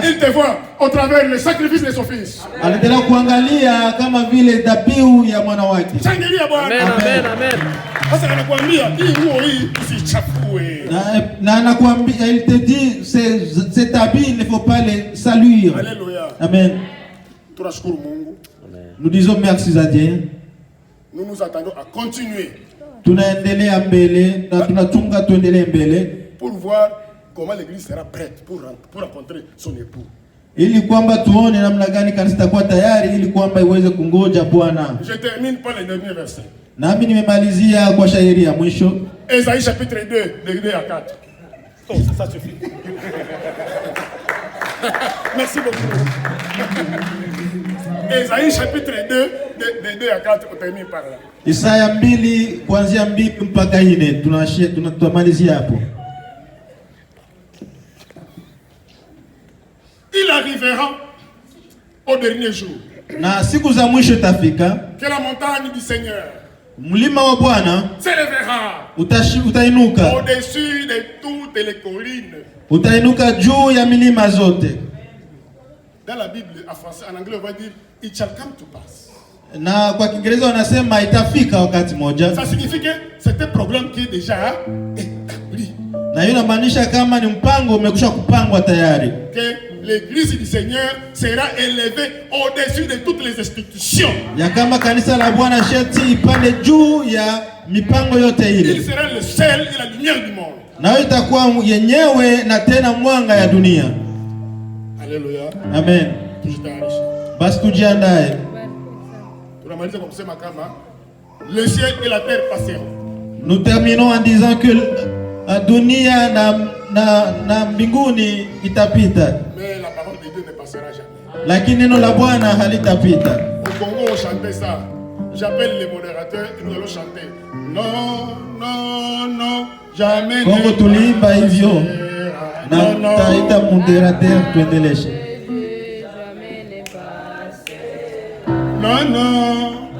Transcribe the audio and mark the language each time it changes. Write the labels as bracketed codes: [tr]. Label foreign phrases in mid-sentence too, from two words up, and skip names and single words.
[fr] Il te voit au travers le sacrifice de son fils. [sw] Anaendelea kuangalia kama vile dhabihu ya mwana wake. Shangilia Bwana. Amen, amen. Sasa anakuambia hii nguo hii usichafue. Na anakuambia, [fr] il te dit cet habit il ne faut pas le salir. Alléluia. Amen. [sw] Tunashukuru Mungu. [fr] Nous disons merci à Dieu. Nous nous attendons à continuer. [sw] Tunaendelea mbele na tunatunga tuendelee mbele [fr] pour voir comment l'église sera prête pour rencontrer son époux. [sw] Ili kwamba tuone namna gani kanisa itakuwa tayari ili kwamba iweze kungoja Bwana. [fr] Je termine par le dernier verset. [sw] Nami nimemalizia kwa shairi ya mwisho. [fr] Ésaïe chapitre 2, de 2 à 4. Oh, ça suffit. Merci beaucoup. Ésaïe chapitre 2, de 2 à 4, on termine par là. [sw] Isaya 2 kuanzia 2 mpaka 4 tunamalizia hapo. [fr] Il arrivera au dernier jour. [sw] Na siku za mwisho tafika. [fr] Que la montagne du Seigneur, [sw] mlima wa Bwana, [fr] s'élèvera [sw] utainuka [fr] au-dessus de toutes les collines. [sw] Utainuka juu ya milima zote. [fr] Dans la Bible, en français, en anglais, on va dire [en] it shall come to pass. [sw] Na kwa Kiingereza wanasema itafika wakati moja. [fr] Ça signifie que c'est un programme qui est déjà établi. [sw] Na hiyo inamaanisha kama ni mpango umekwisha kupangwa tayari. [fr] Que l'église du Seigneur sera élevée au-dessus de toutes les institutions. [sw] Ya kama kanisa la Bwana sharti ipande juu ya mipango yote ile. [fr] Il sera le sel et la lumière du monde. [sw] Na hiyo itakuwa yenyewe na tena mwanga ya dunia. Alléluia. Amen. Basi tujiandae. Tunamaliza kwa kusema kama [fr] le ciel et la terre passeront. Nous terminons en disant que [sw] dunia na mbinguni itapita. [fr] Mais la parole de Dieu ne passera jamais. [sw] Lakini neno la Bwana halitapita. [fr] Au Congo on chantait ça. J'appelle les modérateurs et nous allons chanter. Non, non, non, jamais. [sw] Kongo tuliimba hivyo. Na taita moderateur tuendeleshe. [fr] Non, non.